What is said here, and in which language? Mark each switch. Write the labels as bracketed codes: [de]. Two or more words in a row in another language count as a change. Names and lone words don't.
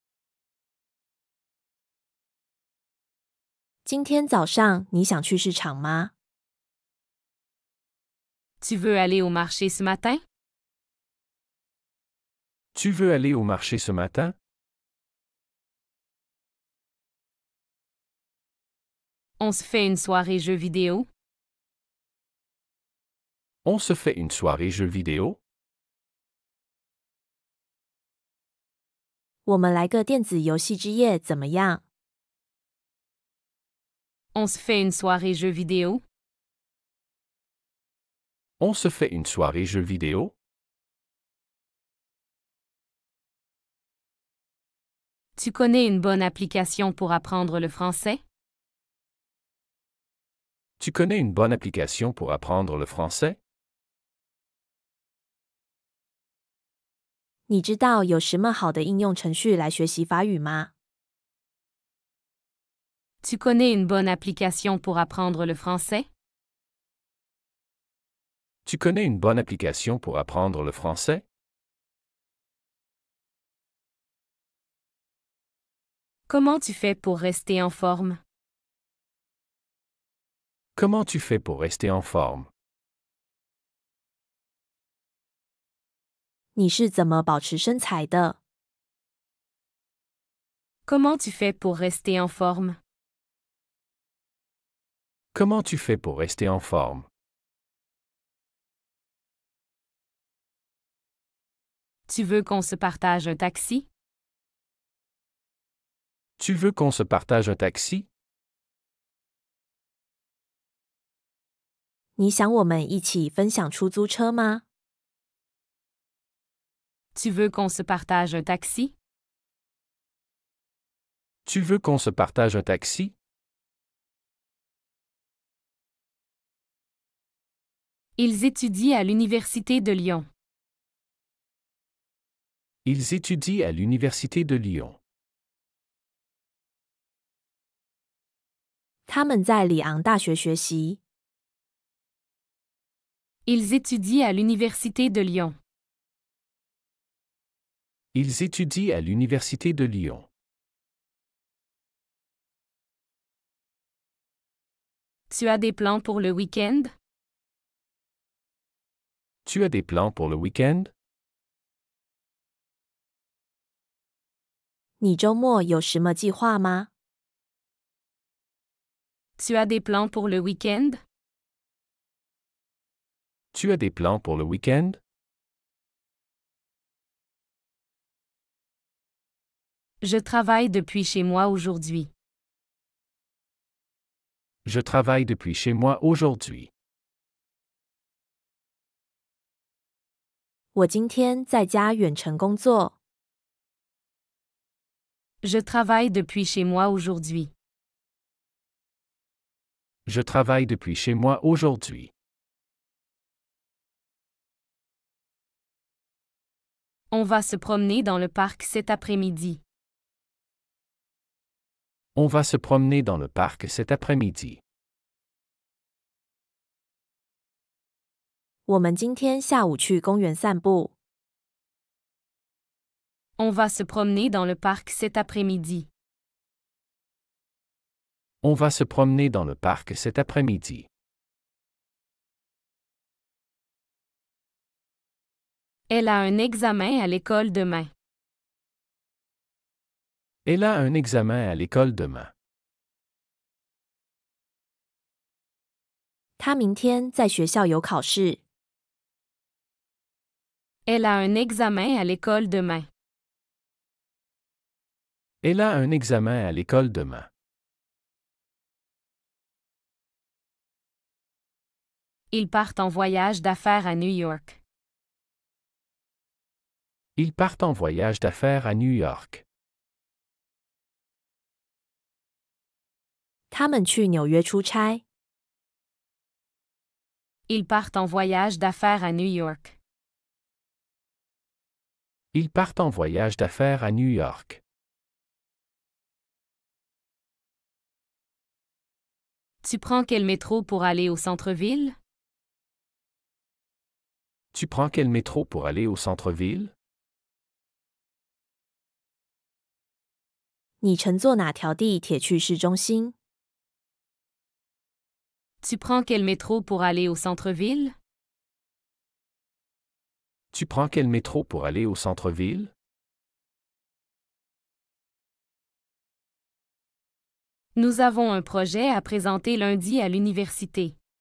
[zh] 今天早上你想去市场吗？ [fr] Tu veux aller au marché ce matin? Tu veux aller au marché ce matin? On se fait une soirée jeux vidéo? On se fait une soirée jeux vidéo? [zh] 我们来个电子游戏之夜怎么样？ [fr] On se fait une soirée jeux vidéo? On se fait une soirée jeux vidéo? Tu connais une bonne application pour apprendre le français? Tu connais une bonne application pour apprendre le français? [zh] 你知道有什么好的应用程序来学习法语吗？ [fr] Tu connais une bonne application pour apprendre le français? Tu connais une bonne application pour apprendre le français? Comment tu fais pour rester en forme? Comment tu fais pour rester en forme? [zh] 你是怎么保持身材的？ [fr] Comment tu fais pour rester en forme? Comment tu fais pour rester en forme? Tu veux qu'on se partage un taxi? Tu veux qu'on se partage un taxi? [zh] 你想我们一起分享出租车吗？ [fr] Tu veux qu'on se partage un taxi? Tu veux qu'on se partage un taxi? Ils étudient à l'Université de Lyon. Ils étudient à l'Université de Lyon. [zh] 他们在里昂大学学习。 [fr] Ils étudient à l'Université de Lyon. Ils étudient à l'Université de Lyon. Tu as des plans pour le week-end? Tu as des plans pour le week-end? [zh] 你周末有什么计划吗？ [fr] Tu as des plans pour le week-end? Tu as des plans pour le week-end? Je travaille depuis chez moi aujourd'hui. Je travaille depuis chez moi aujourd'hui. [zh] 我今天在家远程工作。 [fr] Je travaille depuis chez moi aujourd'hui. Je travaille depuis chez moi aujourd'hui. On va se promener dans le parc cet après-midi. On va se promener dans le parc cet après-midi. [zh] 我们今天下午去公园散步。 [fr] On va se promener dans le parc cet après-midi. On va se promener dans le parc cet après-midi. Elle a un examen à l'école demain. Elle a un examen à l'école demain. [zh] 他明天在学校有考试。 [fr] Elle a un examen à l'école demain. Elle a un examen à l'école demain. Ils partent en voyage d'affaires à New York. Ils partent en voyage d'affaires à New York. [zh] 他们去纽约出差。 [fr] Ils partent en voyage d'affaires à New York. Ils partent en voyage d'affaires à New York. Tu prends quel métro pour aller au centre-ville? Tu prends quel métro pour aller au centre-ville? [zh] 你乘坐哪条地铁去市中心？ [fr] Tu prends quel métro pour aller au centre-ville? Tu prends quel métro pour aller au centre-ville? Nous avons un projet à présenter lundi à l'université.